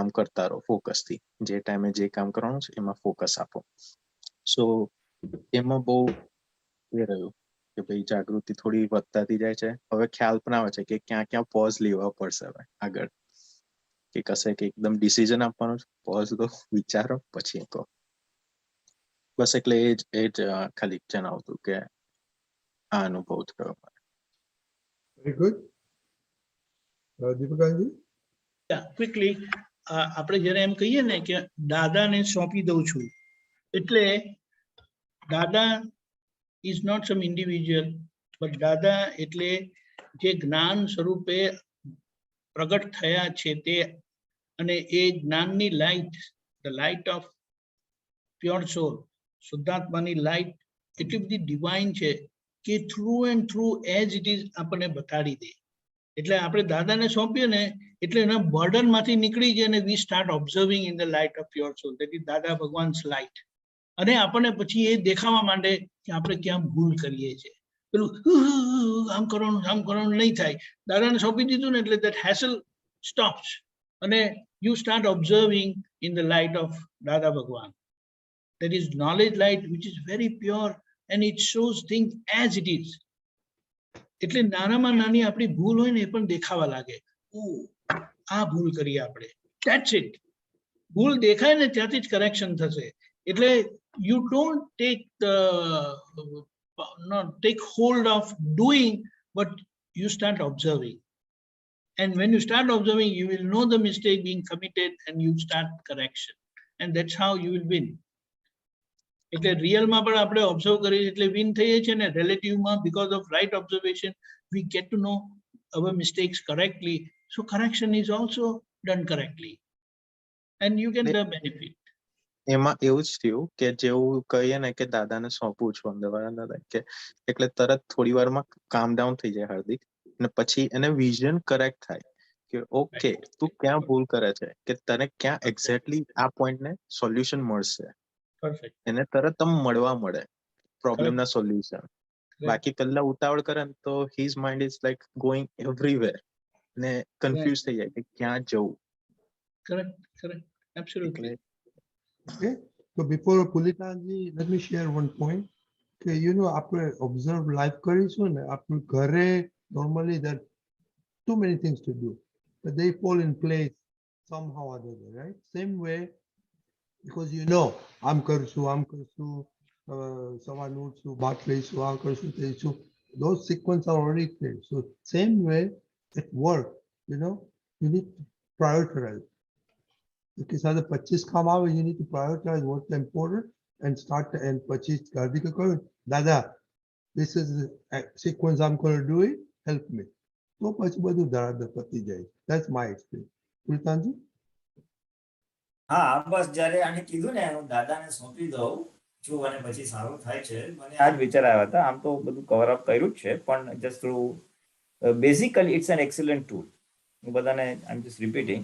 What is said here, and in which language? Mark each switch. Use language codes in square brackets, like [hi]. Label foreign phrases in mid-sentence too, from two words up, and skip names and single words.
[gu] કરતા રહો ફોકસથી જે ટાઈમે જે કામ કરવાનું છે એમાં ફોકસ આપો સો એમાં બહુ એ રહ્યું કે ભાઈ જાગૃતિ થોડી વધતાથી જાય છે હવે ખ્યાલ પણ આવે છે કે ક્યાં ક્યાં પોઝ લેવા પડશે હવે આગળ કે કશે કે એકદમ ડિસિઝન આપવાનું છે પોઝ લો વિચારો પછી કહો બસ એટલે એ જ ખાલી જણાવતું કે આ અનુભવ થયો [en] Very good. Deepakanandji? Yeah, quickly, [gu] આપણે જ્યારે એમ કહીએ ને કે દાદાને સોંપી દઉં છું એટલે દાદા [en] is not some individual, but [gu] દાદા એટલે જે જ્ઞાન સ્વરૂપે પ્રગટ થયા છે તે અને એ જ્ઞાનની લાઇટ [en] the light of pure soul [gu] શુદ્ધાત્માની લાઇટ એટલી બધી ડિવાઇન છે કે [en] through and through as it is [gu] આપણને બતાડી દે એટલે આપણે દાદાને સોંપીએ ને એટલે એના બર્ડનમાંથી નીકળી જાય અને [en] we start observing in the light of pure soul that is Dada Bhagwan's light [gu] અને આપણને પછી એ દેખાવા માંડે કે આપણે ક્યાં ભૂલ કરીએ છીએ પેલું આમ કરવાનું નહીં થાય દાદાને સોંપી દીધું ને એટલે [en] that hassle stops [gu] અને [en] you start observing in the light of Dada Bhagwan that is knowledge light which is very pure and it shows things as it [gu] is એટલે નાનામાં નાની આપણી ભૂલ હોય ને એ પણ દેખાવા લાગે ઓ આ ભૂલ કરી આપણે [en] that's it [gu] ભૂલ દેખાય ને ત્યાંથી જ કરેક્શન થશે એટલે [en] you don't take hold of doing but you start observing and when you start observing you will know the mistake being committed and you start correction and that's how you will win [gu] એટલે રિયલમાં પણ આપણે ઓબ્ઝર્વ કરીએ એટલે વિન થઈએ છીએ ને રિલેટિવમાં [en] because of right observation we get to know our mistakes correctly so correction is also done correctly and you get the benefit. [gu] એમાં એવું જ થયું કે જેવું કહીએ ને કે દાદાને સોંપું છું અમદાવાદ દાદા કે એટલે તરત થોડી વારમાં કામ ડાઉન થઈ જાય હાર્દિક અને પછી એને વિઝન કરેક્ટ થાય કે ઓકે તું ક્યાં ભૂલ કરે છે કે તને ક્યાં એક્ઝેક્ટલી આ પોઈન્ટને સોલ્યુશન મળશે [en] Perfect. [gu] એને તરત મળવા મળે પ્રોબ્લેમના સોલ્યુશન બાકી પહેલા ઉતાવળ કરે ને તો [en] his mind is like going everywhere [gu] ને કન્ફ્યુઝ થઈ જાય કે ક્યાં જવું [en] Correct. Correct. Absolutely. Okay. So before Pulinanandji, let me share one point. Okay, you know, [gu] આપણે observe life કરીશું ને આપણું ઘરે [en] normally there are too many things to do, but they fall in place somehow or other, right? Same way, because you know, [gu] આમ કરશું, સવારનું ઉઠશું, ભાત લઈશું, આ કરશું, તે લઈશું. [en] Those sequence are already clear. So same way at work, you know, you need to prioritize. [gu] Because સાથે 25 કામ આવે, [en] you need to prioritize what's important and start to end 25 [gu] ગાર્દિક કહ્યું, દાદા, [en] this is the sequence I'm going to do it, help me. [gu] તો પછી બધું ધડાધડ પતી જાય. [en] That's my experience. [gu] પુલતાનજી? હા, બસ જ્યારે આને કીધું ને હું દાદાને સોંપી દઉં છું અને પછી સારું થાય છે, મને આ જ વિચાર આવ્યા હતા. આમ તો બધું કવર અપ કર્યું જ છે, પણ [en] just through basically it's an excellent tool. [gu] હું બધાને [en] I am just repeating.